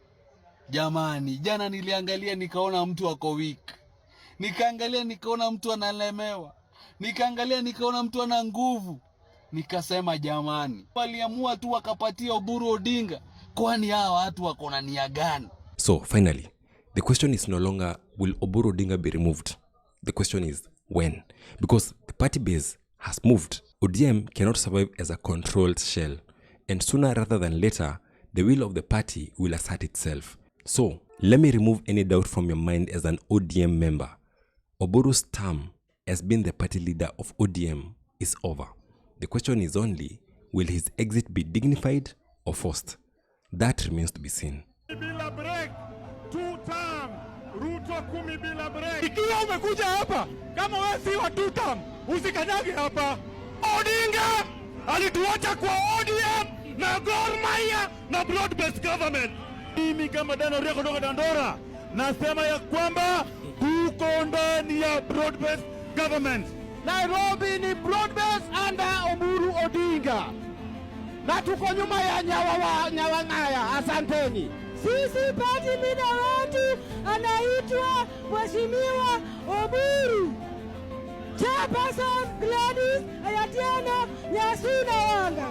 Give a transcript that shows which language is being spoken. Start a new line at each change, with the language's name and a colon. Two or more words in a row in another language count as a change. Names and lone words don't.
Swahili: Jamani, jana niliangalia nikaona mtu ako weak. Nikaangalia nikaona mtu analemewa. Nikaangalia nikaona mtu ana nguvu. Nikasema jamani, waliamua tu wakapatia Oburu Odinga. Kwani hawa watu wako na nia gani?
English: So finally, the question is no longer will Oburu Odinga be removed. The question is when. Because the party base has moved. ODM cannot survive as a controlled shell. And sooner rather than later, the will of the party will assert itself. So, let me remove any doubt from your mind as an ODM member. Oburu's term as being the party leader of ODM is over. The question is only, will his exit be dignified or forced? That remains to be seen.
Swahili: Bila break, 2 term, Ruto 10 bila break. Ikiwa umekuja hapa, kama wewe si wa 2 term, usikanyage hapa. Odinga alituacha kwa ODM na Gor Mahia na
English: broad based government.
Swahili: Mimi kama Dano Ria kutoka Dandora nasema ya kwamba tuko ndani ya
English: broad based government. Nairobi ni broad based under Oburu Odinga.
Swahili: Na tuko nyuma ya Nyawang'aya. Asanteni. Sisi
English: party leader
Swahili: wetu anaitwa Mheshimiwa Oburu. Chairperson Gladys Ayatiana Nyasuna Wanga.